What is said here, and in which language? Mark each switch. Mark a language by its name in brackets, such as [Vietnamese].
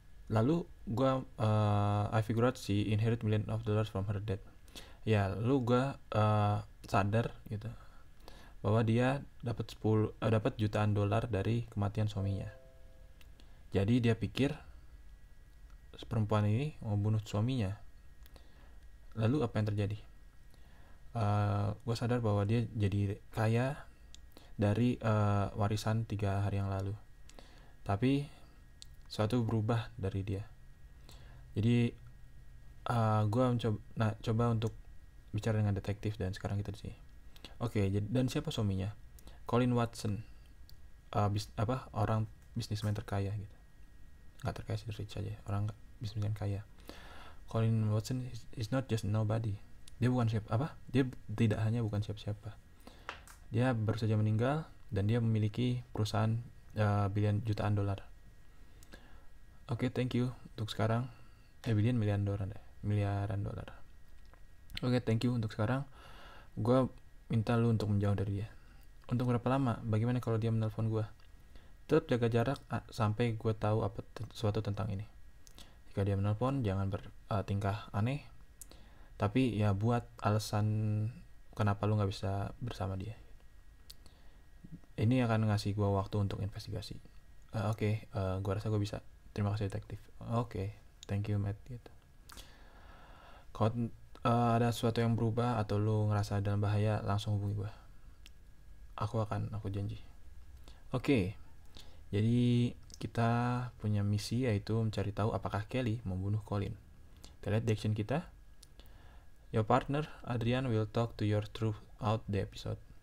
[Indonesian] Lalu gue [English] I figure out she inherit million of dollars from her dad. [Indonesian] Ya, lalu gue sadar gitu bahwa dia dapat jutaan dolar dari kematian suaminya. Jadi dia pikir perempuan ini mau bunuh suaminya. Lalu apa yang terjadi? Gue sadar bahwa dia jadi kaya dari warisan 3 hari yang lalu. Tapi sesuatu berubah dari dia. Jadi gue coba untuk bicara dengan detektif dan sekarang kita di sini. Oke, dan siapa suaminya? Colin Watson, orang bisnismen terkaya gitu. Nggak terkaya sih, rich aja, orang bisnismen kaya. [English] Colin Watson is not just nobody. [Indonesian] Dia tidak hanya bukan siapa-siapa. Dia baru saja meninggal dan dia memiliki perusahaan jutaan dolar. Oke, thank you untuk sekarang. Miliaran dolar. Oke, thank you untuk sekarang. Gue minta lu untuk menjauh dari dia. Untuk berapa lama? Bagaimana kalau dia menelpon gue? Tetap jaga jarak sampai gue tahu sesuatu tentang ini. Jika dia menelpon, jangan bertingkah aneh. Tapi ya buat alasan kenapa lu gak bisa bersama dia. Ini akan ngasih gue waktu untuk investigasi. Gue rasa gue bisa. Terima kasih detektif. Oke, thank you Matt gitu. Kalau ada sesuatu yang berubah atau lu ngerasa dalam bahaya, langsung hubungi gue. Aku janji. Oke, jadi kita punya misi yaitu mencari tahu apakah Kelly membunuh Colin. Kita lihat di action kita. [English] Your partner Adrian will talk to your throughout the episode.